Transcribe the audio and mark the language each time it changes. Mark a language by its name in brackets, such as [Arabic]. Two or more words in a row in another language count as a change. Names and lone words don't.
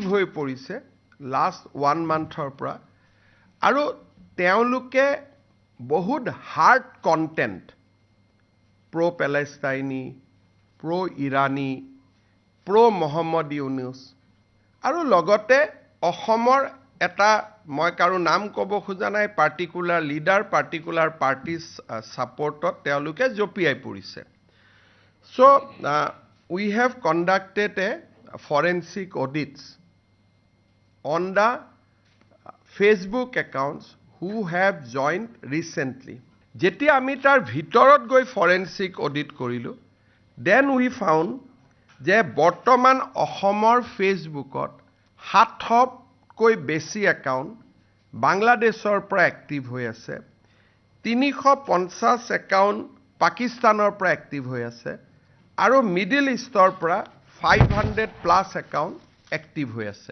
[Assamese] হৈ পৰিছে [English] last 1 monthৰ [Assamese] পৰা আৰু তেওঁলোকে বহুত [English] hard content [Assamese] প্ৰ পেলেষ্টাইনী, প্ৰ ইৰানী, প্ৰ মহম্মদ ইউনুছ আৰু লগতে অসমৰ এটা মই কাৰো নাম ক'ব খোজা নাই [English] particular leader particular partyৰ supportত [Assamese] তেওঁলোকে জঁপিয়াই পৰিছে। [English] So we have conducted a forensic audits on the Facebook accounts who have joined recently. [Assamese] যেতিয়া আমি তাৰ ভিতৰত গৈ [English] forensic audit [Assamese] কৰিলো, [English] then we found [Assamese] যে বৰ্তমান অসমৰ ফেচবুকত 700কৈ বেছি একাউণ্ট বাংলাদেশৰ পৰা এক্টিভ হৈ আছে, 350 একাউণ্ট পাকিস্তানৰ পৰা এক্টিভ হৈ আছে আৰু মিডল ইষ্টৰ পৰা 500+ একাউণ্ট এক্টিভ হৈ আছে।